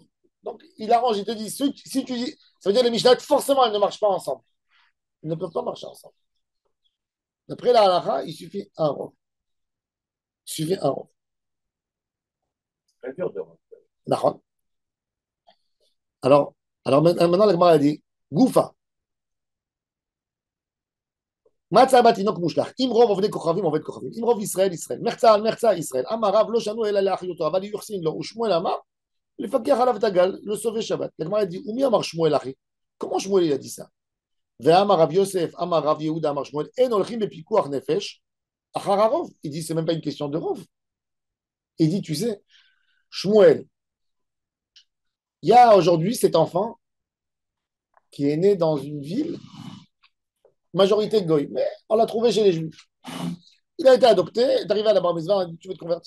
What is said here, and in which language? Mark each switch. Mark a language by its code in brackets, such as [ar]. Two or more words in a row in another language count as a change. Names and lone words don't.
[fr] Donc il arrange, il te dit, si tu dis, ça veut dire que les Mishnah, forcément, elles ne marchent pas ensemble. Ils ne peuvent pas marcher ensemble. D'après la halakha, il suffit un rov. Il suffit un rov. C'est très dur de rentrer. D'accord. Alors maintenant, la Gemara a dit, Goufa. [he] מצא בתינוק מושלך, אם רוב עובדי כוכבים עובד כוכבים, אם רוב ישראל ישראל, מחצה על מחצה ישראל, אמר רב לא שנו אלא לאחיותו, אבל יוחסין לו, ושמואל אמר, לפקח עליו את הגל, לא סובה שבת. לגמרא dit, ומי אמר שמואל אחי? [fr] Comment שמואל il a dit ça? [he] ואמר רב יוסף, אמר רב יהודה, אמר שמואל, אין הולכים בפיקוח נפש, Achararov. [fr] Il dit, c'est même pas une question de Rov. Il dit, tu sais, Shmuel, il y a aujourd'hui cet enfant qui est né dans une ville, majorité goy, mais on l'a trouvé chez les Juifs. Il a été adopté, est arrivé à la bar mitzvah, on a dit, tu veux te convertir?